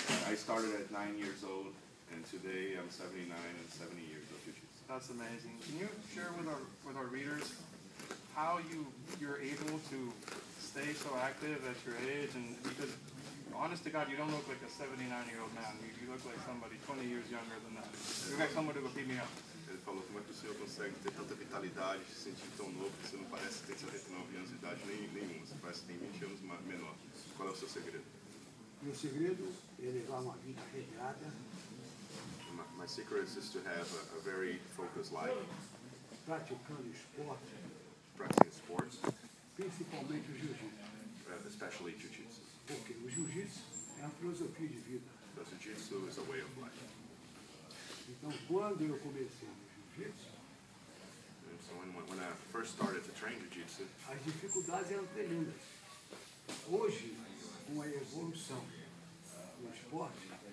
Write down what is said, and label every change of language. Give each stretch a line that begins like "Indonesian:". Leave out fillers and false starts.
English: I started at 9 years old, and today I'm 79 and 70 years of Jiu-Jitsu. That's amazing. Can you share with our readers how you're able to stay so active at your age? And because, honest to God, you don't look like a 79-year-old man. You look like somebody 20 years younger than that. You look like somebody who will beat me up.
Portuguese: Ele falou, como é que o senhor consegue ter tanta vitalidade, se sentir tão novo, que você não parece que tem 79 anos de idade nenhuma, você parece que tem 20 anos menor. Qual é o seu segredo? Meu segredo é levar uma vida regrada.
English: My secret is to have a very focused life.
Portuguese: Praticando esporte.
English: Practicing sports.
Portuguese: Principalmente o jiu-jitsu.
English: Especially Jiu-Jitsu.
Portuguese: Porque o jiu-jitsu é uma filosofia de vida.
English: Because Jiu-Jitsu is a way of life.
Portuguese: Então, quando eu comecei no jiu-jitsu,
English: So when I first started to train Jiu-Jitsu,
Portuguese: as dificuldades eram tremendas. Hoje, com a evolução do esporte,